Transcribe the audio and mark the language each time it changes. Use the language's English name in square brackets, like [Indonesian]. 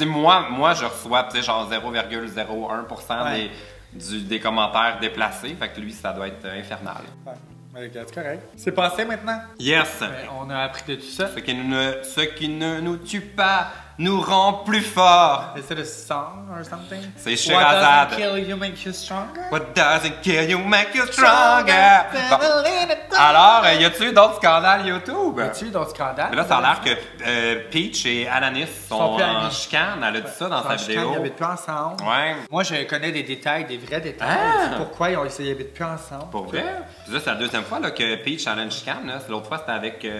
[French] Si moi, je reçois, tu sais, genre 0,01% des commentaires déplacés, fait que lui, ça doit être infernal. Ouais. C'est correct. C'est passé maintenant? [English] Yes! [French] On a appris de tout ça. Ce qui ne nous tue pas nous rend plus forts. [English] Is it a song or something? [French] C'est Sherazade. [English] What doesn't kill you make you stronger? What doesn't kill you make you stronger? [French] Bon. Alors, y a-tu eu d'autres scandales YouTube? Y a-tu eu d'autres scandales? Là, ça a l'air que Peach et Alanis sont en chicane. Elle a dit ça dans sa vidéo. Ils habitent plus ensemble. Ouais. Moi, je connais des détails, des vrais détails. Pourquoi ils habitent plus ensemble. Pour vrai? C'est la deuxième fois là, que Peach a une chicane. L'autre fois, c'était avec...